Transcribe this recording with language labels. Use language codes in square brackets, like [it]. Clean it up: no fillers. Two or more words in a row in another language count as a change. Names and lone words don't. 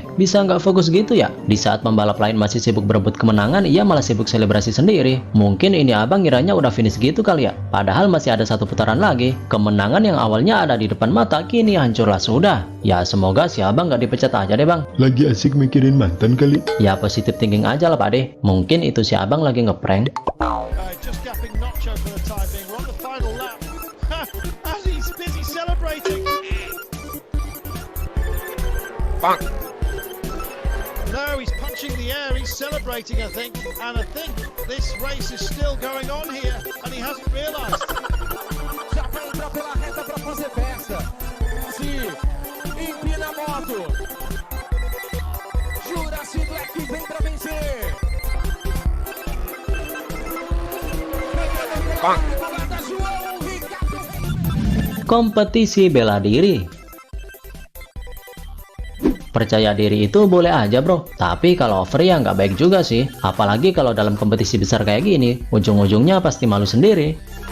[id] Bisa nggak fokus gitu ya? Di saat pembalap lain masih sibuk berebut kemenangan, ia malah sibuk selebrasi sendiri. Mungkin ini abang ngiranya udah finish gitu kali ya? Padahal masih ada satu putaran lagi. Kemenangan yang awalnya ada di depan mata, kini hancurlah sudah. Ya semoga si abang nggak dipecat aja deh bang. Lagi asik mikirin mantan kali. Ya [en] positif thinking [id] aja lah Pak De. Mungkin itu si abang lagi ngeprank. [en] Just gapping Nacho for the time being. We're on the final lap. As he's busy celebrating. No, he's punching the air, he's celebrating, I think. And I think this race is still going on here, and he hasn't realized. [pt] Já vai entrar pela reta para fazer festa. Se empina a moto. Jurassic Black vem para vencer. [id] Kompetisi bela diri. Percaya diri itu boleh aja bro, tapi kalau over ya nggak baik juga sih. Apalagi kalau dalam kompetisi besar kayak gini, ujung-ujungnya pasti malu sendiri.